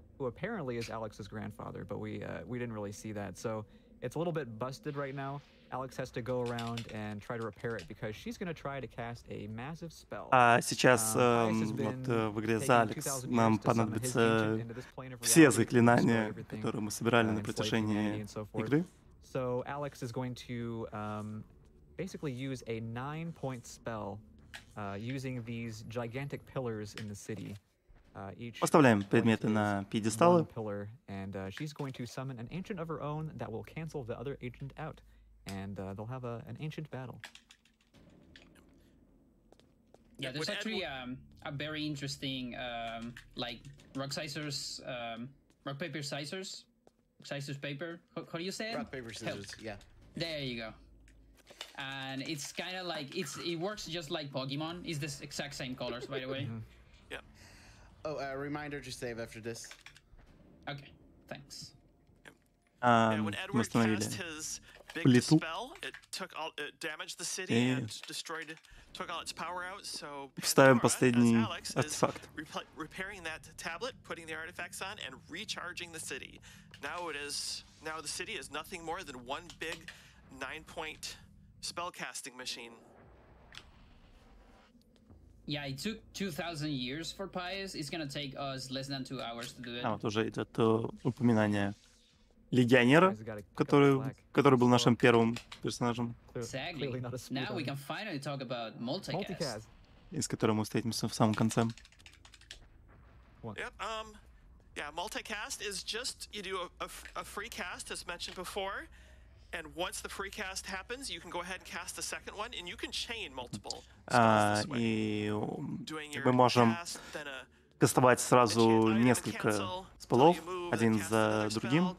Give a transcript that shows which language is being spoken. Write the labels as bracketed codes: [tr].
[en] Who apparently is Alex's grandfather, but we didn't really see that. So it's a little bit busted right now. Alex has to go around and try to repair it because she's going to try to cast a massive spell. [ru] А сейчас вот в игре за Алекс нам понадобятся все заклинания, которые мы собирали на протяжении игры. [en] So Alex is going to basically use a 9-point spell using these gigantic pillars in the city. [ru] Поставляем предметы на пьедесталы. [en] And she's going to summon an ancient of her own that will cancel the other ancient out, and they'll have an ancient battle. Yeah, there's actually a very interesting like rock scissors, rock paper scissors, scissors paper. How do you say it? Rock paper scissors. Yeah. There you go. And it's kind of like it works just like Pokemon. It's the exact same colors, by the way. Yeah. Oh, reminder to save after this. Okay, thanks. And when Edward cast his big spell, it damaged the city and took all its power out. So [ru] Ставим последний артефакт. [en] Repairing that tablet, putting the artifacts on, and recharging the city. Now the city is nothing more than one big 9-point spell casting machine. Yeah, it took 2,000 years for Pius. It's gonna take us less than 2 hours to do it. [ru] А вот уже идет упоминание легионера, который был нашим первым персонажем. [en] Exactly. Now we can finally talk about multicast. [ru] И с которым мы встретимся в самом конце. [en] Yep. Yeah, multicast is just you do a free cast, as mentioned before. And once the free cast happens, you can go ahead and cast a second one, and you can chain multiple spells this way. [ru] И мы можем кастовать сразу несколько спеллов, один за другим.